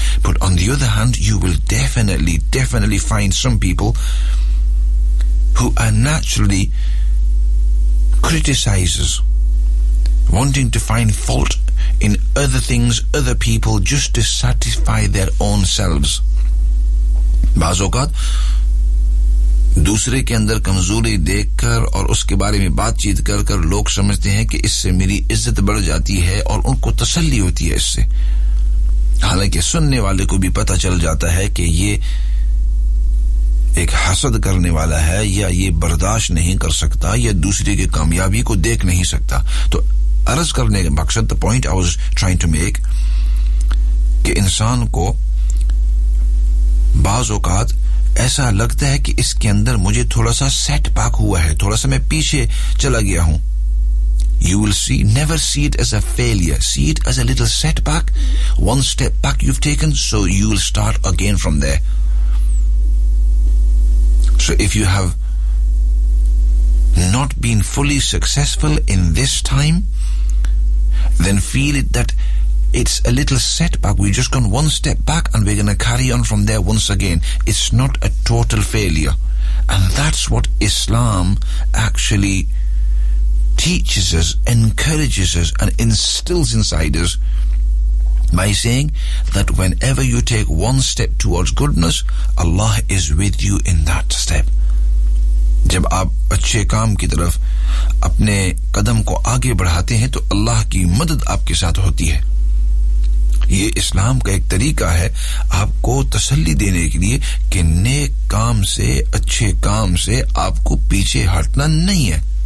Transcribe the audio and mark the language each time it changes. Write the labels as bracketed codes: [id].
[en] But on the other hand, you will definitely find some people who are naturally criticizers, wanting to find fault in other things, other people, just to satisfy their own selves. [ur] Baz aukaat, دوسرے کے اندر کمزوری دیکھ کر اور اس کے بارے میں بات چیت کر کر لوگ سمجھتے ہیں کہ اس سے میری عزت بڑھ جاتی ہے اور ان کو تسلی ہوتی ہے اس سے حالانکہ سننے والے کو بھی پتہ چل جاتا ہے کہ یہ ایک حسد کرنے والا ہے یا یہ برداشت نہیں کر سکتا یا دوسرے کے کامیابی کو دیکھ نہیں سکتا تو عرض کرنے کے مقصد [en] the point I was trying to make [ur] کہ انسان کو بعض اوقات ایسا لگتا ہے کہ اس کے اندر مجھے تھوڑا سا سیٹ پاک ہوا ہے تھوڑا سا میں پیچھے چلا گیا ہوں [en] you will see never see it as a failure see it as a little setback one step back you've taken so you will start again from there so if you have not been fully successful in this time then feel it that It's a little setback. We've just gone one step back and we're going to carry on from there once again. It's not a total failure. And that's what Islam actually teaches us, encourages us and instills inside us by saying that whenever you take one step towards goodness, Allah is with you in that step. [ur] جب آپ اچھے کام کی طرف اپنے قدم کو آگے بڑھاتے ہیں تو اللہ کی مدد آپ کے ساتھ ہوتی ہے یہ اسلام کا ایک طریقہ ہے آپ کو تسلی دینے کے لیے کہ نیک کام سے اچھے کام سے آپ کو پیچھے ہٹنا نہیں ہے